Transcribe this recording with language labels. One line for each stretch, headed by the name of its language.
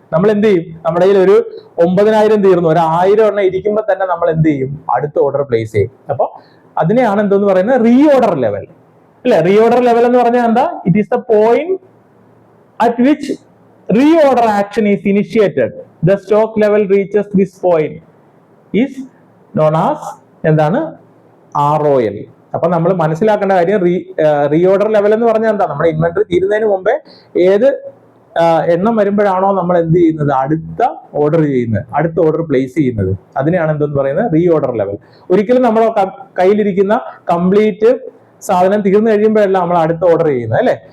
Malayalam: നമ്മൾ എന്ത് ചെയ്യും, നമ്മുടെ കയ്യിൽ ഒരു 9,000 തീർന്നു, ഒരു 1000 എണ്ണം ഇരിക്കുമ്പോൾ തന്നെ നമ്മൾ എന്ത് ചെയ്യും, അടുത്ത ഓർഡർ പ്ലേസ് ചെയ്യും. അപ്പൊ അതിനെയാണ് എന്തോന്ന് പറയുന്നത്, റീഓർഡർ ലെവൽ അല്ലെ. റീഓർഡർ ലെവൽ എന്ന് പറഞ്ഞാൽ എന്താ,
English: It is the point at which reorder action is initiated. The stock level reaches this point is known as
Malayalam: എന്താണ്,
English: ROL.
Malayalam: അപ്പൊ നമ്മൾ മനസ്സിലാക്കേണ്ട കാര്യം, റീഓർഡർ ലെവൽ എന്ന് പറഞ്ഞാൽ എന്താ, നമ്മുടെ ഇൻവെന്ററി തീരുന്നതിന് മുമ്പേ ഏത് എണ്ണം വരുമ്പോഴാണോ നമ്മൾ എന്ത് ചെയ്യുന്നത്, അടുത്ത ഓർഡർ ചെയ്യുന്നത്, അടുത്ത ഓർഡർ പ്ലേസ് ചെയ്യുന്നത്, അതിനെയാണ് എന്തെന്ന് പറയുന്നത്, റീഓർഡർ ലെവൽ. ഒരിക്കലും നമ്മുടെ കയ്യിലിരിക്കുന്ന കംപ്ലീറ്റ് സാധനം തീർന്നു കഴിയുമ്പോഴല്ല നമ്മൾ അടുത്ത ഓർഡർ ചെയ്യുന്നത് അല്ലെ.